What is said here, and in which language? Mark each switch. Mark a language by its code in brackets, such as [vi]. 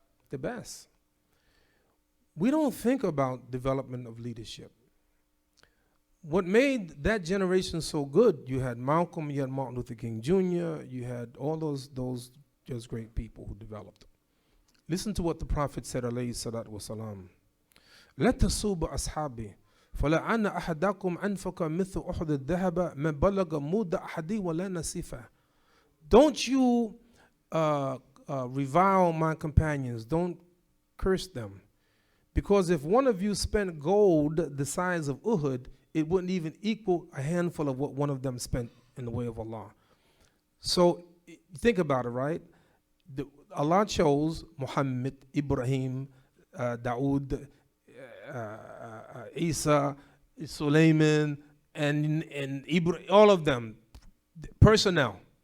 [en] The best. We don't think about development of leadership. What made that generation so good, you had Malcolm, you had Martin Luther King Jr., you had all those just great people who developed. Listen to what the Prophet said, alayhi salatu wasalam. [ar] لا تسوبوا أصحابي فلعن أحدكم أنفق مثل أحد الذهب ما بلغ مود أحدي ولا نصيفه. [en] Don't you revile my companions. Don't curse them. Because if one of you spent gold the size of Uhud, it wouldn't even equal a handful of what one of them spent in the way of Allah. So think about it, right? Allah chose Muhammad, Ibrahim, Dawood, Isa, Sulaiman, and Ibrahim, all of them, personnel.